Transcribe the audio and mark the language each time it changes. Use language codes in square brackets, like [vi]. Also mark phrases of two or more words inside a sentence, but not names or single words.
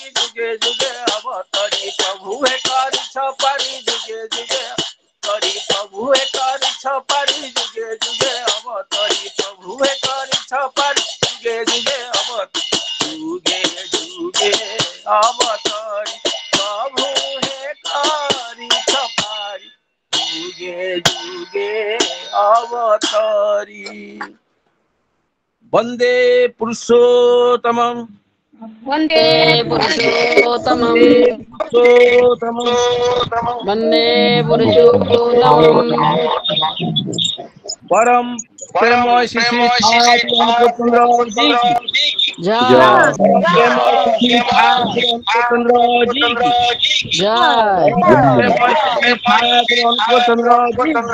[or] ଯୁଗେ ଯୁଗେ ଅବତରି ପ୍ରଭୁ ହେ କରିଛ ପାରି ଯୁଗେ ଯୁଗେ କରି ପ୍ରଭୁ ହେ କରିଛ ପାରି ଯୁଗେ ଯୁଗେ ଅବତରି ପ୍ରଭୁ ହେ କରିଛ ପାରି ଯୁଗେ ଯୁଗେ ଅବତରି ଯୁଗେ ଯୁଗେ ଅବତରି ପ୍ରଭୁ ହେ କରିଛ ପାରି ଯୁଗେ ଯୁଗେ ଅବତରି [sa] ବନ୍ଦେ ପୁରୁଷୋତ୍ତମମ୍ वन्दे पुरुषोत्तमं वन्दे पुरुषोत्तमं [hi] परम प्रेम श्री रामचंद्र जी की जय प्रेम श्री रामचंद्र जी की जय प्रेम श्री रामचंद्र जी